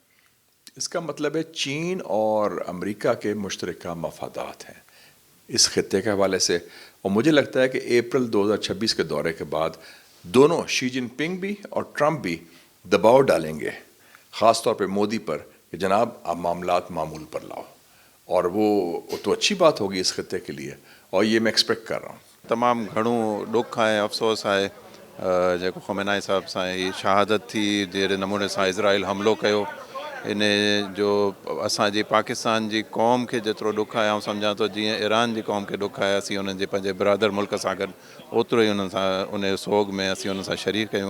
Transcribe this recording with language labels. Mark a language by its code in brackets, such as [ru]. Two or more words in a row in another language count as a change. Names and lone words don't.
[ur] اس کا مطلب ہے چین اور امریکہ کے مشترکہ مفادات ہیں اس خطے کے حوالے سے، اور مجھے لگتا ہے کہ اپریل 2026 کے دورے کے بعد دونوں شی جن پنگ بھی اور ٹرمپ بھی دباؤ ڈالیں گے، خاص طور پہ مودی پر، کہ جناب آپ معاملات معمول پر لاؤ، اور وہ تو اچھی بات ہوگی اس خطے کے لیے، اور یہ میں ایکسپیکٹ کر رہا ہوں۔ [sd] तमामु घणो ॾुखु आहे, अफ़सोस आहे जेको ख़मेनाई साहिब सां ही शहादत थी, जहिड़े नमूने सां इज़राइल हमिलो कयो, इन जो असांजी पाकिस्तान जी क़ौम खे जेतिरो ॾुखु आहे, आउं सम्झां थो जीअं ईरान जी क़ौम खे ॾुखु आहे, असीं उन्हनि जे पंहिंजे बिरादर मुल्क सां गॾु ओतिरो ई उन्हनि सां उन सोग में असीं उन्हनि सां शरीक कयूं।